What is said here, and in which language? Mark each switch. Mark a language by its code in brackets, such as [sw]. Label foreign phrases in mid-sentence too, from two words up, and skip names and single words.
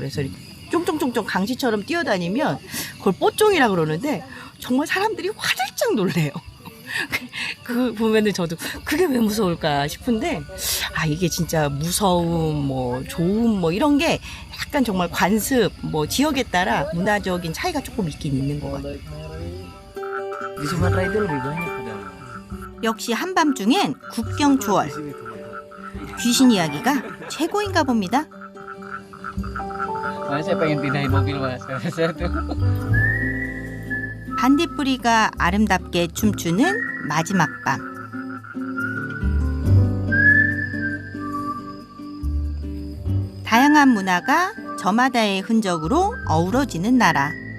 [ko] 그래서 쫑쫑쫑쫑 강시처럼 뛰어다니면 그걸 뽀쫑이라고 그러는데 정말 사람들이 화들짝 놀래요. 그 보면은 저도 그게 왜 무서울까 싶은데 이게 진짜 무서움 뭐 좋음 뭐 이런 게 약간 정말 관습 뭐 지역에 따라 문화적인 차이가 조금 있긴 있는 것 같아요. [id] Di Sumatera itu lebih banyak padahal. [ko] 역시 한밤중엔 국경 초월. 귀신 이야기가 최고인가 봅니다. [id] Makanya saya pengen pindahin mobil mas. Saya tuh. [ko] 반딧불이가 아름답게 춤추는 마지막 밤. 다양한 문화가 저마다의 흔적으로 어우러지는 나라.